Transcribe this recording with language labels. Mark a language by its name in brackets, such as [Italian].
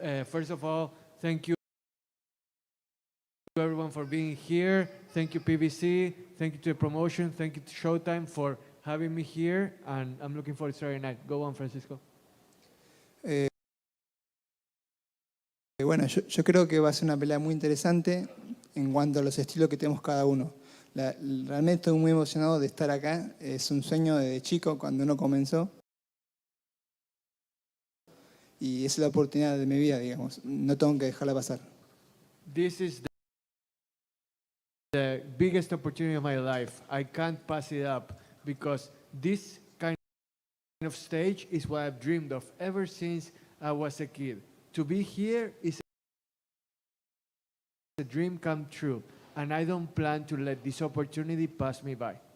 [English] First of all, thank you everyone for being here. Thank you PBC, thank you to the promotion, thank you to Showtime for having me here, and I'm looking forward to Saturday night. Go on, Francisco. [Spanish] Bueno, yo creo que va a ser una pelea muy interesante en cuanto a los estilos que tenemos cada uno. Realmente estoy muy emocionado de estar acá. Es un sueño desde chico cuando uno comenzó. Y es la oportunidad de mi vida, digamos. No tengo que dejarla pasar. [English] This is the biggest opportunity of my life. I can't pass it up because this kind of stage is what I've dreamed of ever since I was a kid. To be here is a dream come true, and I don't plan to let this opportunity pass me by.